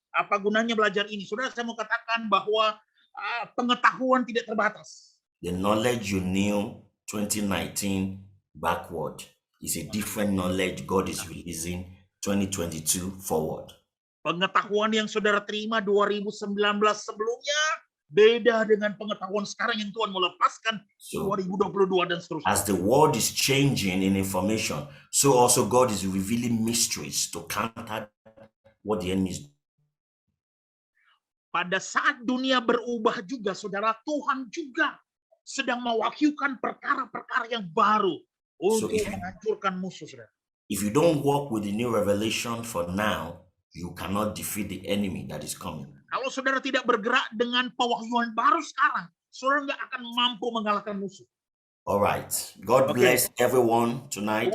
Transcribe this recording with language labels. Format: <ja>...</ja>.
<id>Apa gunanya belajar ini? Saudara, saya mau katakan bahwa pengetahuan tidak terbatas.</id> <en>The knowledge you knew 2019 backward is a different knowledge God is releasing 2022 forward.</en> <id>Pengetahuan yang Saudara terima 2019 sebelumnya beda dengan pengetahuan sekarang yang Tuhan mau lepaskan 2022 dan seterusnya.</id> <en>As the world is changing in information, so also God is revealing mysteries to counter what the enemy is.</en> <id>Pada saat dunia berubah juga, Saudara, Tuhan juga sedang mewahyukan perkara-perkara yang baru untuk menghancurkan musuh, Saudara.</id> <en>If you don't walk with the new revelation for now, you cannot defeat the enemy that is coming.</en> <id>Kalau Saudara tidak bergerak dengan pewahyuan baru sekarang, Saudara nggak akan mampu mengalahkan musuh.</id> <en>All right. God bless everyone tonight.</en>